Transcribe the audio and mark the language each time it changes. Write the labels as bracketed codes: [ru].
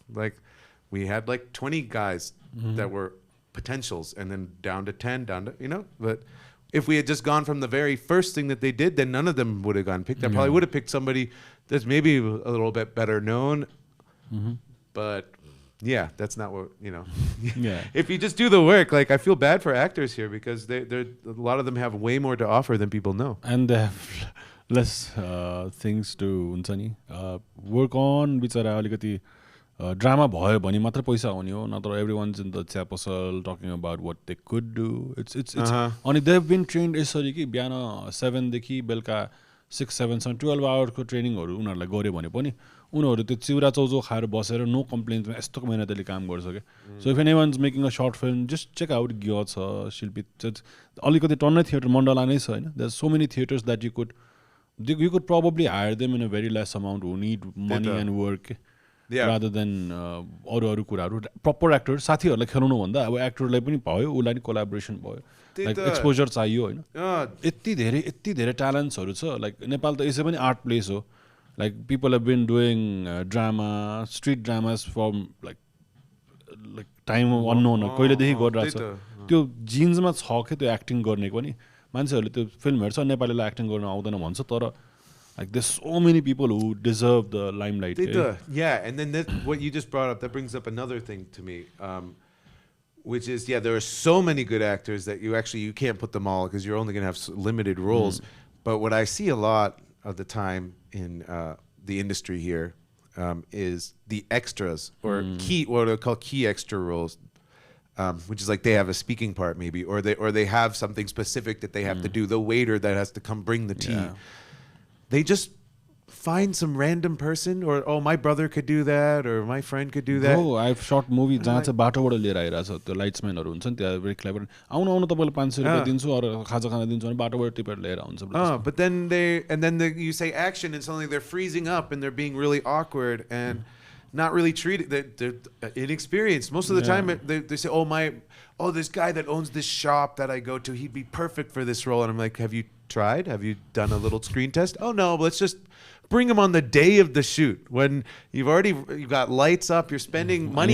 [en] Like, we had like 20 guys that were potentials, and then down to 10, But if we had just gone from the very first thing that they did, then none of them would have gone picked. I probably would have picked somebody that's maybe a little bit better known, but that's not what If you just do the work, like I feel bad for actors here because a lot of them have way more to offer than people know, and they have less things to work on. [ne] बिचरा अलिकति drama भयो भने मात्र पैसा आउने हो, नत्र [en] everyone's in the [ne] चिया पसल [en] talking about what they could do. [ne] It's अनि [en] they've been trained [ne] यसरी कि बिहान 7 देखि बेलुका 6-7 सम्म 12 आवरको ट्रेनिङहरू उनीहरूलाई गऱ्यो भने पनि उनीहरू त्यो चिउरा चौजो खाएर बसेर नो कम्प्लेन्समा यस्तो मेहनतले काम गर्छ क्या. [en] so if anyone's making a short film just check out [ne] गियो छ शिल्पी अलिकति टन्नै थिएटर मण्डला नै छ होइन. [en] there so many theatres that you could probably hire them in a very less amount who need money and work rather than [ne] अरू कुराहरू. Proper actor साथीहरूलाई खेलाउनु भन्दा अब एक्टरलाई पनि भयो, उसलाई नि कोलाबोरेसन भयो, लाइक एक्सपोजर चाहियो होइन. यति धेरै ट्यालेन्ट्सहरू छ. लाइक नेपाल त यसै पनि आर्ट प्लेस हो. [en] like people have been doing drama, street dramas from like time unknown [ne] कहिलेदेखि गरिरहेको छ. त्यो जिन्समा छ क्या त्यो एक्टिङ गर्ने पनि. मान्छेहरूले त्यो फिल्म हेर्छ, नेपालीलाई एक्टिङ गर्न आउँदैन भन्छ, तर [en] like there's so many people who deserve the limelight. Yeah, and then what you just brought up, that brings up another thing to me, which is there are so many good actors that you can't put them all because you're only going to have limited roles. But what I see a lot of the time in the industry here is the extras or what are called key extra roles. Which is like they have a speaking part maybe, or they have something specific that they have to do. The waiter that has to come bring the tea. They just find some random person, or my brother could do that, or my friend could do that. Oh, I've shot movie [ne] जहाँ चाहिँ बाटोबाट लिएर आइरहेछ त्यो लाइट्सम्यानहरू हुन्छ नि, त्यहाँ [en] Very clever. [ne] आउनु तपाईँलाई 500 रुपैयाँ दिन्छु अरू खाजा खाना दिन्छु भने बाटोबाट टिपेर लिएर आउँछ. [en] But then you say action and suddenly they're freezing up and they're being really awkward and not really treated. They're inexperienced most of the time. They say, this guy that owns this shop that I go to, he'd be perfect for this role. And I'm like, have you tried? Have you done a little screen test? Oh no, let's just bring him on the day of the shoot when you've got lights up, you're spending money.